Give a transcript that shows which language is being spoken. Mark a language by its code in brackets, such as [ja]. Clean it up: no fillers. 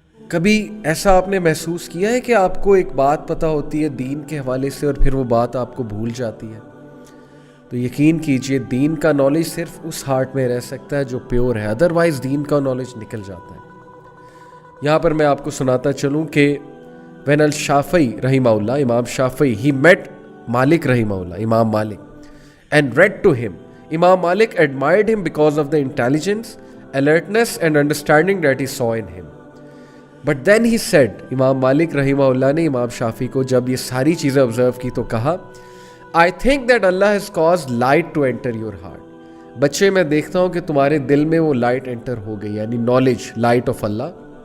[ur] کبھی ایسا آپ نے محسوس کیا ہے کہ آپ کو ایک بات پتہ ہوتی ہے دین کے حوالے سے اور پھر وہ بات آپ کو بھول جاتی ہے؟ تو یقین کیجئے دین کا نالج صرف اس ہارٹ میں رہ سکتا ہے جو پیور ہے، ادروائز دین کا نالج نکل جاتا ہے. یہاں پر میں آپ کو سناتا چلوں کہ [en] When الشافعی رحمہ اللہ، امام شافعی، ہی meat مالک رحمہ اللہ، امام مالک، and read to him. Imam Malik admired him because of the intelligence, alertness and understanding that he saw in him. But then he said, [ur] امام مالک رحمہ اللہ نے امام شافعی کو جب یہ ساری چیزیں آبزرو کی تو کہا، [en] I think that Allah has caused light to enter your heart. [ur] بچے میں دیکھتا ہوں کہ تمہارے دل میں وہ لائٹ انٹر ہو گئی، یعنی نالج، لائٹ آف اللہ.